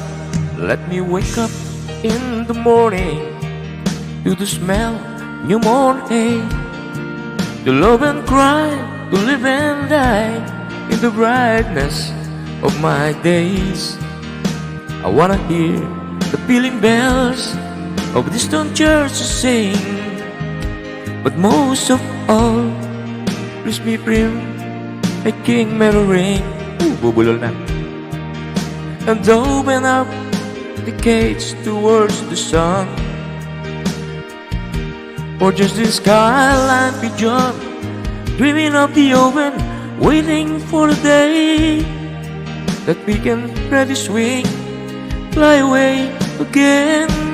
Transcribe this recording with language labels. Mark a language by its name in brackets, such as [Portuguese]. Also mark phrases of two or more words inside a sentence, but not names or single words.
[English] Let me wake up in the morning to the smell new morning, to love and cry, to live and die in the brightness of my days. I wanna hear the pealing bells of distant churches sing, but most of all, please me bring a king metal ring. [Pampanga] Bubulol na. [English] And open up the gates towards the sun, or just the skyline pigeon dreaming of the open, waiting for the day that we can spread his wing, fly away again,